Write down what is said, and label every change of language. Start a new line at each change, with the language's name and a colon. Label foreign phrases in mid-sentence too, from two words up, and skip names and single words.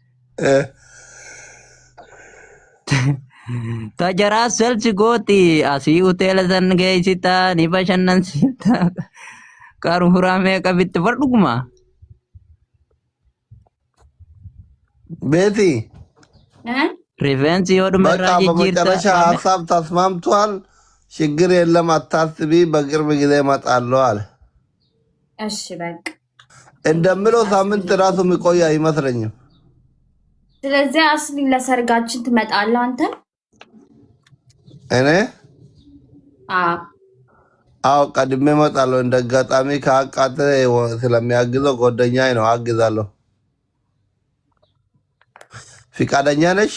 Oromo: Tajaraa selsi gooti asii hoteela san geessitaa ni bashannansiiftaa qaruuraa meeqa bitte bar dhuguma. Beeti. Rifeensi yoo dhume irraa jijjiirta.
Amharic: መጨረሻ ሀሳብ ተስማምቷል። ችግር የለም አታስቢ፣ በቅርብ ጊዜ እመጣለሁ አለ። እሺ በቃ እንደምለው ሳምንት ራሱ የሚቆይ አይመስለኝም። ስለዚህ አስሊ ለሰርጋችን ትመጣለህ አንተ? እኔ አዎ ቀድሜ እመጣለሁ። እንደ አጋጣሚ ከአቃተ ስለሚያግዘው ጓደኛዬ ነው፣ አግዛለሁ። ፍቃደኛ ነሽ?